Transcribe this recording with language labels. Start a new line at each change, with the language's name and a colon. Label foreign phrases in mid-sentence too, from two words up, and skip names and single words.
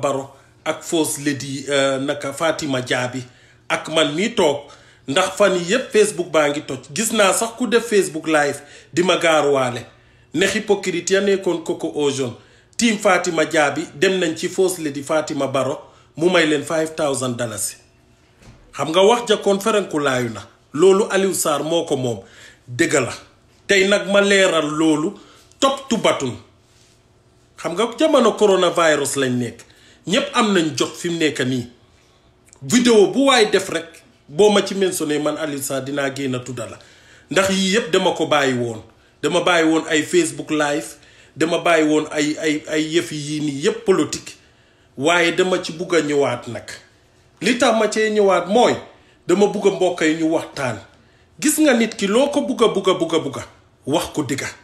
Wolof: Barrow ak First Lady naka Fatima Jabi ak man mii toog ndax fan yi yépp Facebook baa ngi toj gis naa sax ku def Facebook live di ma gaaruwaale ne hypocrite ya nekkoon Coco Ocean team Fatima Jabi dem nañ ci First Lady Fatima Barrow mu may leen $5,000 xam nga wax ja conférence ku laayu na loolu Aliou Sarr moo ko moom dëgg la tey nag ma leeral loolu
English: top to button
Wolof: xam nga jamono coronavirus lañ nekk ñépp am nañ jot fi mu nekk nii vidéo bu waay def rek boo ma ci mentionné man Aliou Sarr dinaa génn tudda la ndax yii yépp dama ko bàyyi woon dama bàyyi woon ay Facebook live dama bàyyi woon ay yëf yii nii yépp politique waaye dama ci bugg a ñëwaat nag li tax ma cee ñëwaat mooy dama bugg a mbokk yi ñu waxtaan gis nga nit ki loo ko bugga wax ko digga